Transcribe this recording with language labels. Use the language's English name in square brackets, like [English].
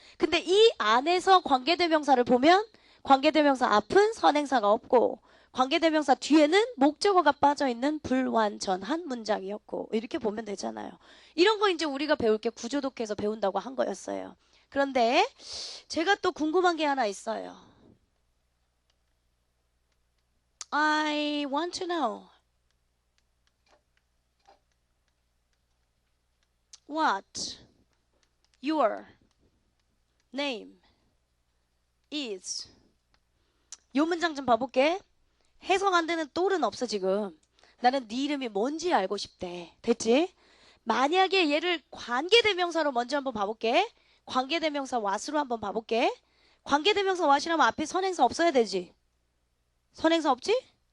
[Korean] 근데 이 안에서 관계대명사를 보면 관계대명사 앞은 선행사가 없고 관계대명사 뒤에는 목적어가 빠져있는 불완전한 문장이었고 이렇게 보면 되잖아요. 이런 거 이제 우리가 배울 게 구조독해서 배운다고 한 거였어요. 그런데 제가 또 궁금한 게 하나 있어요. [English] I want to know what your name is. [Korean] 요 문장 좀 봐볼게. 해석 안 되는 똘은 없어 지금. 나는 네 이름이 뭔지 알고 싶대. 됐지? 만약에 얘를 관계대명사로 먼저 한번 봐볼게. 관계대명사 what으로 한번 봐볼게. 관계대명사 what이라면 앞에 선행사 없어야 되지. 선행사 없지?